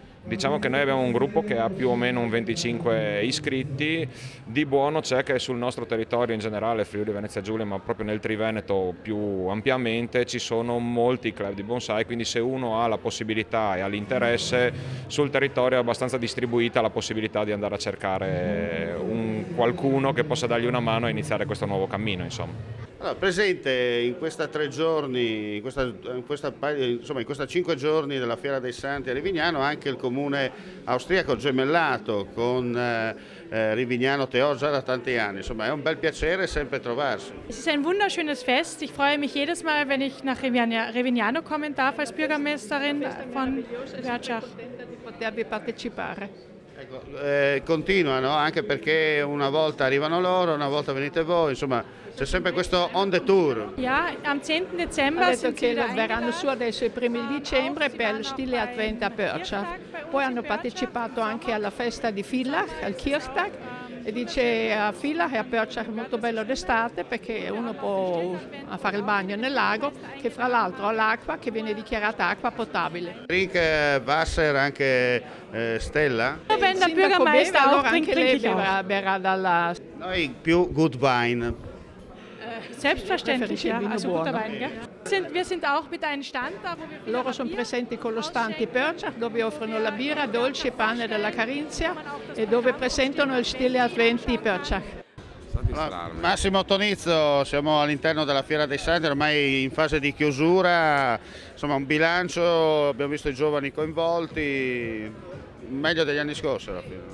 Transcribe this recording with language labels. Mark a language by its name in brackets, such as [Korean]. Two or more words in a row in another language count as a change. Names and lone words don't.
[Italian] Diciamo che noi abbiamo un gruppo che ha più o meno un 25 iscritti, di buono c'è che sul nostro territorio in generale, Friuli Venezia Giulia, ma proprio nel Triveneto più ampiamente, ci sono molti club di bonsai, quindi se uno ha la possibilità e ha l'interesse, sul territorio è abbastanza distribuita la possibilità di andare a cercare qualcuno che possa dargli una mano a iniziare questo nuovo cammino, insomma. Allora, presente in questa 3 giorni, in questa 5 giorni della Fiera dei Santi a Rivignano, anche il comune austriaco gemellato con Rivignano Teor già da tanti anni. Insomma, è un bel piacere sempre trovarsi. [German] Es ist ein wunderschönes Fest. Ich freue mich jedes Mal, wenn ich nach Rivignano kommen darf als Bürgermeisterin von Börtschach. [Italian] Potervi partecipare. Ecco, continuano anche perché una volta arrivano loro, una volta venite voi, insomma c'è sempre questo [English] on the tour. [German] Ja, am 10. Dezember [Italian] Ha detto [German] sind sie [Italian] che [German] wieder [Italian] verranno su [German] eingeladen. [Italian] adesso i primi di dicembre per il stile Advent a Börtschach. Poi hanno partecipato anche alla festa di Villach, al Kirchtag, e dice a Villach e a Börtschach è molto bello d'estate perché uno può fare il bagno nel lago, che fra l'altro ha l'acqua che viene dichiarata acqua potabile. [German] Drink Wasser anche Stella? Wenn der [Italian] Il sindaco [German] Bürgermeister [Italian] beve, [German] auch [Italian] allora [German] trinkt, [Italian] anche [German] trinke [Italian] lei [German] ich auch. [Italian] berrà dalla... Noi più [English] good wine. [German] Selbstverständlich, [Italian] Preferisce il [German] ja, [Italian] vino [German] also guter [Italian] buono. [German] Wein, gell? wir sind auch mit einem Stand da, wo wir [Italian] Loro sono presenti con lo stand di Pörchach dove offrono la birra, dolci e pane della Carinzia e dove presentano il stile Advent di Pörchach. Massimo Tonizzo, siamo all'interno della Fiera dei Santi, ormai in fase di chiusura, insomma un bilancio, abbiamo visto i giovani coinvolti, meglio degli anni scorsi alla fine.